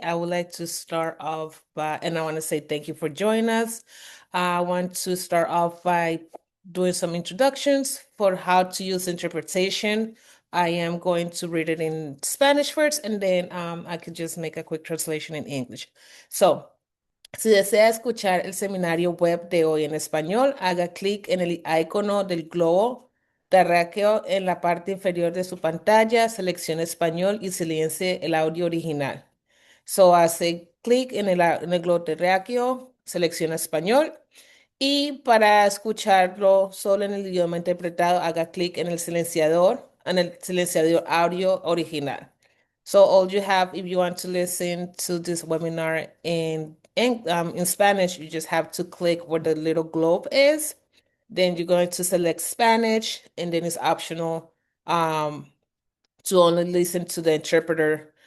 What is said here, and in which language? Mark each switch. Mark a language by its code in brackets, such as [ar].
[en] I would like to start off by, and I want to say thank you for joining us. I want to start off by doing some introductions for how to use interpretation. I am going to read it in Spanish first, and then I could just make a quick translation in English. [es] So, si desea escuchar el seminario web de hoy en español, haga clic en el icono del globo terráqueo en la parte inferior de su pantalla, seleccione español y silencie el audio original. So, hace clic en el globo terráqueo, selecciona español y para escucharlo solo en el idioma interpretado, haga clic en el silenciador audio original. [en] So all you have, if you want to listen to this webinar in Spanish, you just have to click where the little globe is. Then you're going to select Spanish, and then it's optional to only listen to the interpreter.